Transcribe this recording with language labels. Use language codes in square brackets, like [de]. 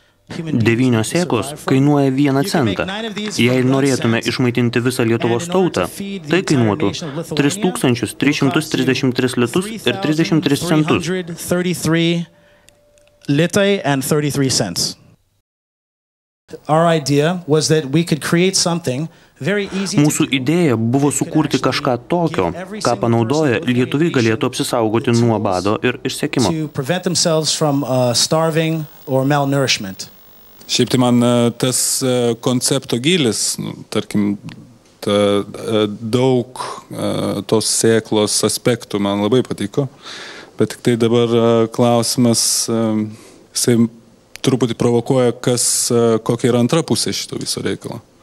[lt] 9 sėklos kainuoja 1 centą. Jei norėtume išmaitinti visą Lietuvos tautą, tai kainuotų 3333 litus ir 33 centus. [en] Litai and 33 cents. Our idea was that we could create something very easy. [lt] Mūsų idėja buvo sukurti kažką tokio, ką panaudoję lietuviai galėtų apsisaugoti nuo bado ir išsekimo. [en] To prevent themselves from starving or malnourishment. [lt] Šiaip tai man tas koncepto gilis, tarkim, daug tos sėklos aspektų man labai patiko, bet tik tai dabar klausimas, jisai truputį provokuoja, kokia yra antra pusė šito viso reikalo.